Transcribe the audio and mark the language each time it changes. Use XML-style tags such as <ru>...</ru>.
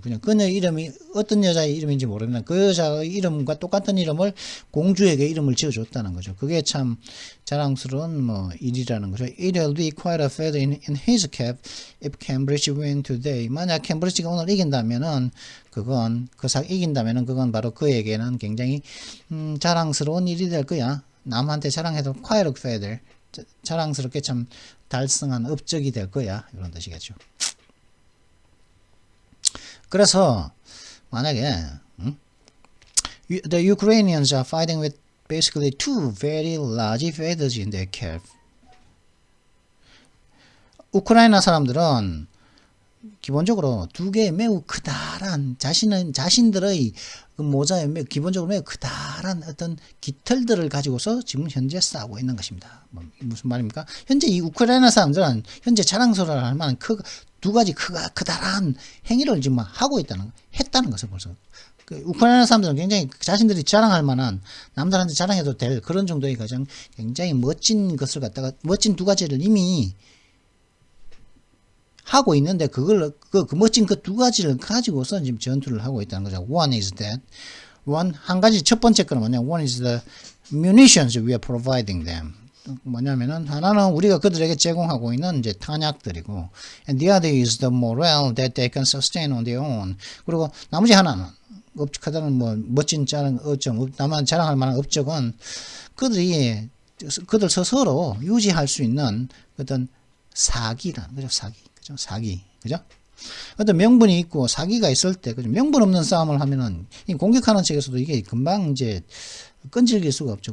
<ko>그냥 그녀의 이름이 어떤 여자의 이름인지 모르면 그 여자의 이름과 똑같은 이름을 공주에게 이름을 지어줬다는 거죠. 그게 참 자랑스러운 뭐 일이라는 거죠.</ko> <en>It'll be quite a feather in his cap if Cambridge win today.</en> <ko>만약 캠브리지가 오늘 이긴다면은 그건 이긴다면은 그건 바로 그에게는 굉장히 자랑스러운 일이 될 거야. 남한테 자랑해도</ko> <en>quite a feather.</en> <ko>자랑스럽게 참 달성한 업적이 될 거야. 이런 뜻이겠죠. 그래서 만약에</ko> <en>the Ukrainians are fighting with basically two very large feathers in their cap.</en> <ko>우크라이나 사람들은 기본적으로 두 개의 매우 크다란 자신들의 그 모자에 기본적으로 매우 크다란 어떤 깃털들을 가지고서 지금 현재 싸우고 있는 것입니다. 무슨 말입니까? 현재 이 우크라이나 사람들은 현재 자랑스러워할 만한 두 가지 크다란 행위를 지금 하고 했다는 것을 벌써. 그 우크라이나 사람들은 굉장히 자신들이 자랑할 만한 남들한테 자랑해도 될 그런 정도의 가장 굉장히 멋진 것을 갖다가 멋진 두 가지를 이미 하고 있는데 그 멋진 그 두 가지를 가지고서 지금 전투를 하고 있다는 거죠.</ko> <en>One is that.</en> <ko>한 가지 첫 번째 거는 뭐냐?</ko> <en>One is the munitions we are providing them.</en> <ko>뭐냐면은 하나는 우리가 그들에게 제공하고 있는 이제 탄약들이고,</ko> <en>and the other is the morale that they can sustain on their own.</en> <ko>그리고 나머지 하나는 업적하다는 뭐 멋진 업적, 나만 자랑할 만한 업적은 그들 스스로 유지할 수 있는 어떤 사기라는 거죠. 사기. 그죠? 어떤 명분이 있고 사기가 있을 때, 그죠? 명분 없는 싸움을 하면은, 이 공격하는 측에서도 이게 금방 이제 끈질길 수가 없죠.</ko>